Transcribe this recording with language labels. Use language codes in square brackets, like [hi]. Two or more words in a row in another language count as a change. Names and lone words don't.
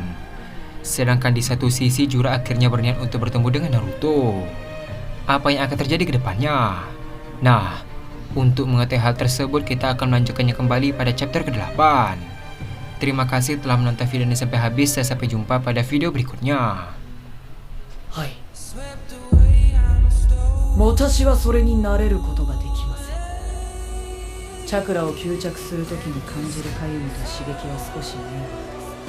[id] Sedangkan di satu sisi Jura akhirnya berniat untuk bertemu dengan Naruto. Apa yang akan terjadi ke depannya? Nah, untuk mengetahui hal tersebut kita akan melanjutkannya kembali pada chapter ke-8. Terima kasih telah menonton video ini sampai habis. Saya sampai jumpa pada video berikutnya. [ja] はい。私はそれになれることができません。チャクラを吸着するときに感じるかゆみと刺激は少しない。